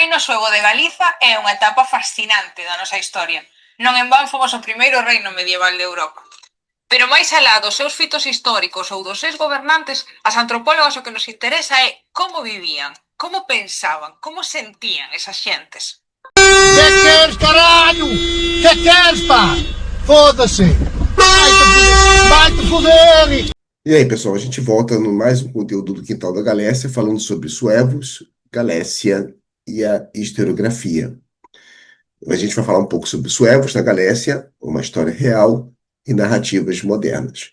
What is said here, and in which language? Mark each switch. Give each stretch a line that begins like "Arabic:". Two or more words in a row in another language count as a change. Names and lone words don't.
Galician: suevo de Galiza é unha etapa fascinante da nosa historia. Non en van fomos o primeiro reino medieval de Europa. Pero máis alá dos seus fitos históricos ou dos seus gobernantes, as antropólogas o que nos interesa é como vivían, como pensaban, como sentían esas xentes.
Portuguese: Que queres, caralho? Que queres, pá? Foda-se! Vai-te foder! E aí, pessoal, a gente volta no mais um conteúdo do Quintal da Galécia, falando sobre suevos, Galécia e a historiografia. A gente vai falar um pouco sobre suevos na Galécia, uma história real e narrativas modernas.